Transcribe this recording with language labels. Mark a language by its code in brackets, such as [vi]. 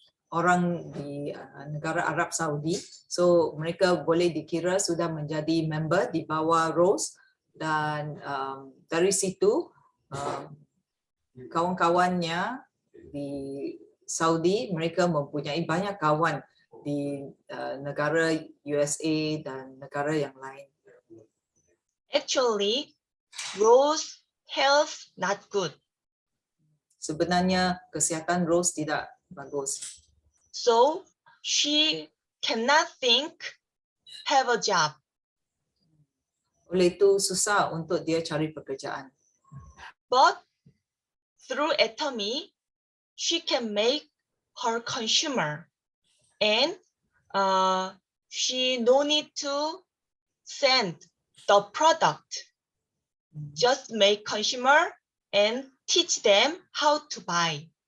[ms] orang di negara Arab Saudi. So mereka boleh dikira sudah menjadi member di bawah Rose, dan dari situ kawan-kawannya di Saudi, mereka mempunyai banyak kawan di negara USA dan negara yang lain. [en] Actually, Rose health not good. [ms] Sebenarnya kesihatan Rose tidak bagus. [en] So she cannot think have a job. [ms] Oleh itu susah untuk dia cari pekerjaan. [en] But through Atomy, she can make her consumer, and she no need to send the product. Just make consumer and teach them how to buy.